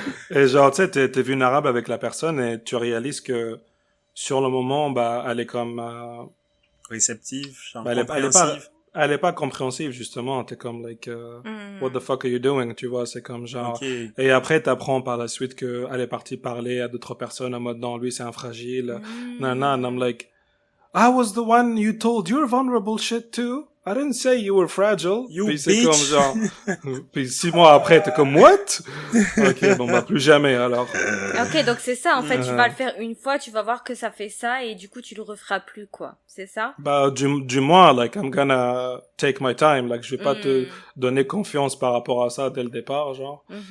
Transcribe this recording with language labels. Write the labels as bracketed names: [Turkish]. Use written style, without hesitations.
[French] Et genre, tu sais, t'es vulnérable avec la personne et tu réalises que sur le moment, bah, elle est comme... réceptive, genre bah, elle est pas compréhensive, justement. T'es comme, [English] like, what the fuck are you doing, [French] tu vois, c'est comme genre... Okay. Et après, t'apprends par la suite que elle est partie parler à d'autres personnes en mode, non, lui, c'est un fragile. [English] Nanana, and I'm like, I was the one you told your vulnerable shit to. I didn't say you were fragile. You [French] puis c'est [English] bitch. [French] comme genre, puis 6 mois après, t'es comme, what? Ok, bon, bah, plus jamais, alors. Ok, donc c'est ça, en fait, tu vas le faire une fois, tu vas voir que ça fait ça, et du coup, tu le referas plus, quoi. C'est ça? Bah, du moins, like, [English] I'm gonna take my time, [French] like, je vais pas te donner confiance par rapport à ça dès le départ, genre.